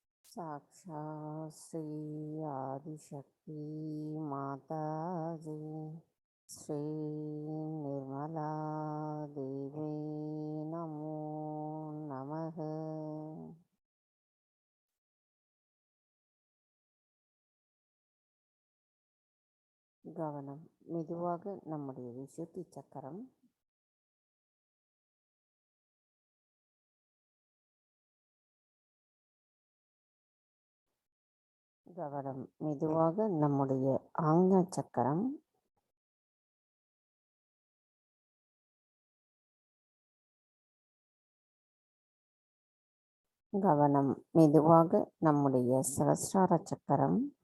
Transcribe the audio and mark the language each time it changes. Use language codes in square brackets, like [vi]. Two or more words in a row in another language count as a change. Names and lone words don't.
[sa] साक्षात् श्री आदिशक्ति माता जी श्री निर्मला देवी नमो नमः. [ta] கவனம் மெதுவாக நம்முடைய விசுத்தி சக்கரம் கவனம் மெதுவாக நம்முடைய ஆக்ஞா சக்கரம் கவனம் மெதுவாக நம்முடைய சகஸ்ரார சக்கரம்.